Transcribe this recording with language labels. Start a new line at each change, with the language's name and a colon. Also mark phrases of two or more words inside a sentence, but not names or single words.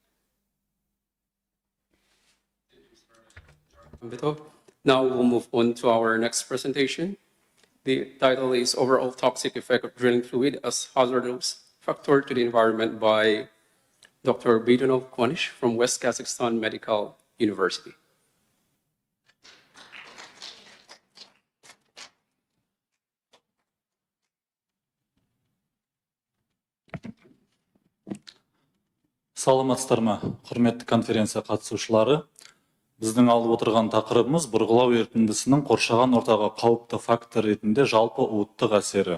English: Now we'll move on to our next presentation. The title is Overall Toxic Effect of Drilling Fluid as Hazardous Factor to the Environment by Dr. Bidunov Kwanish from West Kazakhstan Medical University.
Kazakh: Саламатсыздар ма, құрметті конференция қатысушылары. Біздің алып отырған тақырыбымыз бұрғылау ерітіндісінің қоршаған ортаға қауіпті фактор ретінде жалпы уыттық әсері.